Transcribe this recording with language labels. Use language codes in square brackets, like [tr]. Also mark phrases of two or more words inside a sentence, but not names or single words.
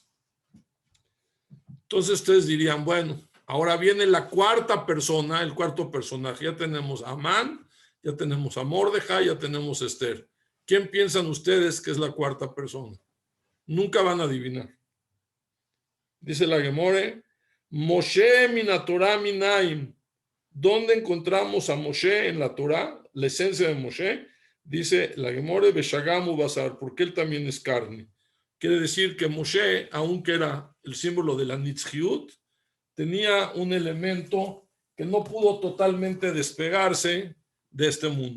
[es] Entonces ustedes dirían: bueno, ahora viene la cuarta persona, el cuarto personaje. Ya tenemos a Amán, ya tenemos a Mordejai, ya tenemos a Esther. ¿Quién piensan ustedes que es la cuarta persona? Nunca van a adivinar. Dice la Gemore: [he] Moshe min Torah minayin, [es] ¿dónde encontramos a Moshe en la Torah? La esencia de Moshe. Dice la Gemore [he] Beshagamu Basar, [es] porque él también es carne. Quiere decir que Moshe, aunque era el símbolo de la Nitzhiut, tenía un elemento que no pudo totalmente despegarse de este mundo.